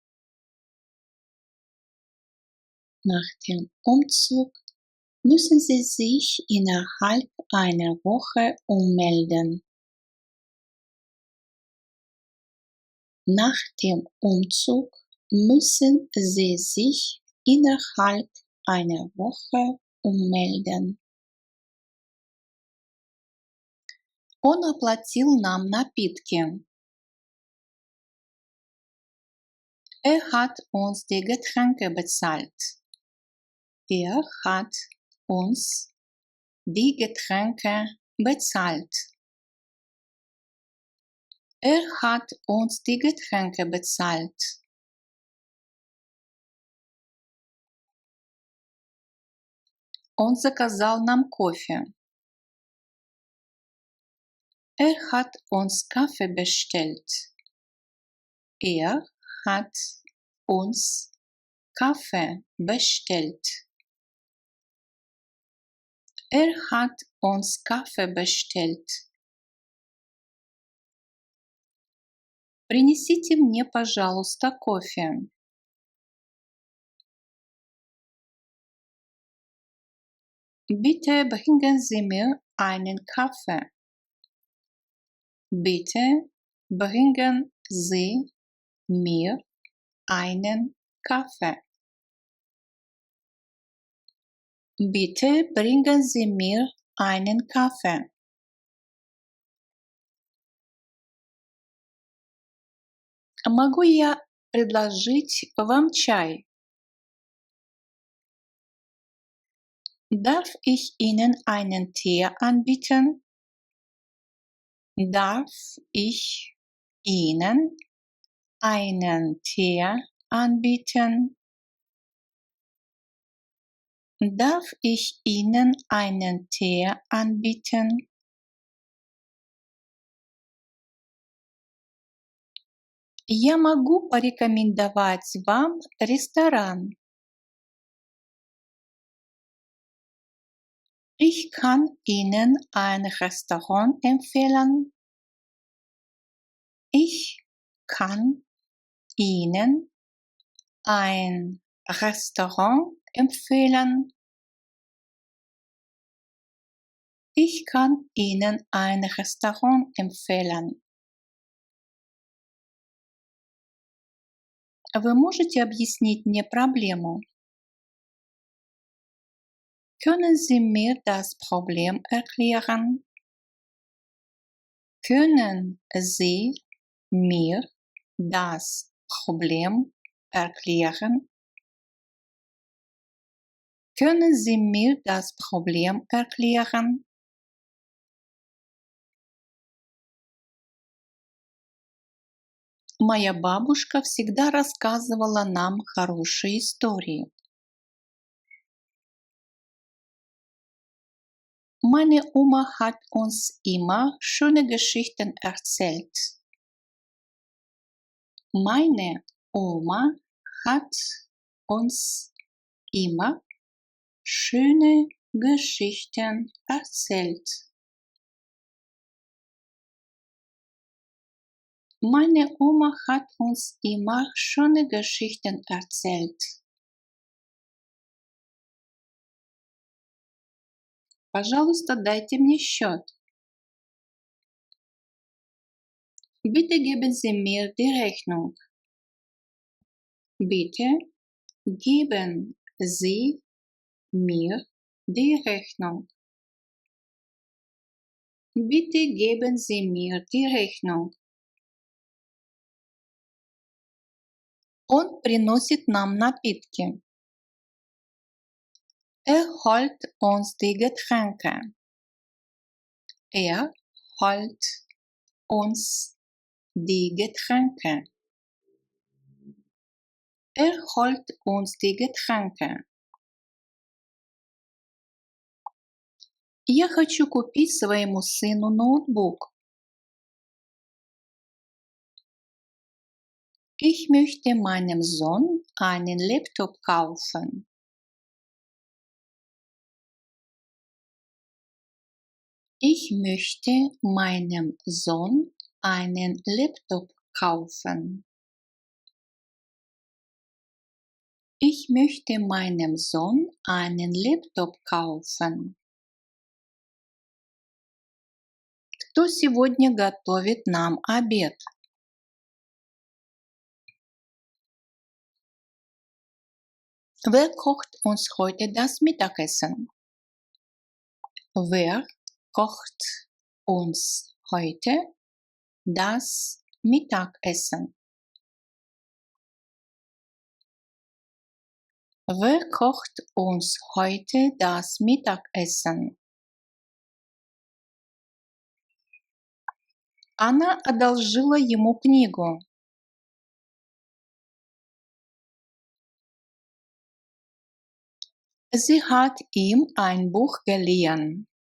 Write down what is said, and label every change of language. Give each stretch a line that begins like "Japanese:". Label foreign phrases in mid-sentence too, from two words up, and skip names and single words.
German: Nach dem Umzug müssen Sie sich innerhalb einer Woche ummelden. Nach dem Umzug müssen Sie sich innerhalb einer Woche умельден.
Russian: Он оплатил нам напитки.
German: Hat uns die Getränke bezahlt. Hat uns die Getränke bezahlt. Hat uns die Getränke bezahlt.
Russian: Он заказал нам кофе.
German: Hat uns Kaffee bestellt. Hat uns Kaffee bestellt. Hat uns Kaffee bestellt.
Russian: Принесите мне, пожалуйста, кофе.
German: Bitte bringen Sie mir einen Kaffee. Bitte bringen Sie mir einen Kaffee. Bitte bringen Sie mir einen Kaffee.
Russian: Могу я предложить вам чай?
German: Darf ich Ihnen einen Tee anbieten? Darf ich Ihnen einen Tee anbieten? Darf ich Ihnen einen Tee anbieten?
Russian: Я могу порекомендовать вам ресторан.
German: Ich kann Ihnen ein Restaurant empfehlen. Ich kann Ihnen ein Restaurant empfehlen. Ich kann Ihnen ein Restaurant empfehlen.
Russian: Вы можете объяснить мне проблему?
German: Können Sie mir das Problem erklären? Können Sie mir das Problem erklären? Können Sie mir das Problem erklären?
Russian: Моя бабушка всегда рассказывала нам хорошие истории.
German: Meine Oma hat uns immer schöne Geschichten erzählt. Meine Oma hat uns immer schöne Geschichten erzählt. Meine Oma hat uns immer schöne Geschichten erzählt.
Russian: Пожалуйста, дайте мне счет.
German: Bitte geben Sie mir die Rechnung. Bitte geben Sie mir die Rechnung. Bitte geben Sie mir die Rechnung.
Russian: Он приносит нам напитки.
German: Holt uns die Getränke. Holt uns die Getränke. Holt uns die Getränke.
Russian: Я хочу купить своему сыну ноутбук.
German: Ich möchte meinem Sohn einen Laptop kaufen. Ich möchte meinem Sohn einen Laptop kaufen. Ich möchte meinem Sohn einen Laptop kaufen.
Russian: Кто сегодня готовит нам обед?
German: Wer kocht uns heute das Mittagessen? Wer kocht uns heute das Mittagessen? Wer kocht uns heute das Mittagessen?
Russian: Она одолжила ему книгу.
German: Sie hat ihm ein Buch geliehen.